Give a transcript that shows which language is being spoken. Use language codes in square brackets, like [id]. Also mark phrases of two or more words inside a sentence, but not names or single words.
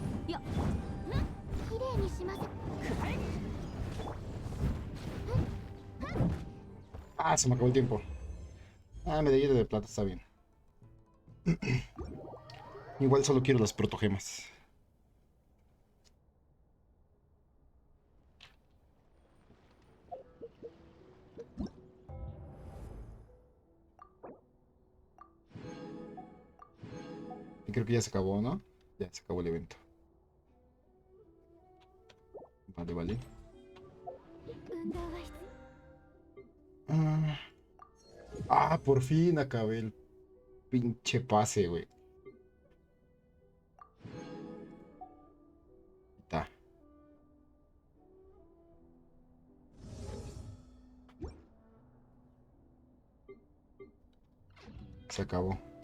[ja] や綺麗にします。 [es] Ah, se me acabó el tiempo. Ah, medallita de plata, está bien. Igual solo quiero las protogemas. Y creo que ya se acabó, ¿no? Ya se acabó el evento. Vale, vale. [ja] 運動は必 [es] Por fin acabé el pinche pase, güey. Está. Se acabó.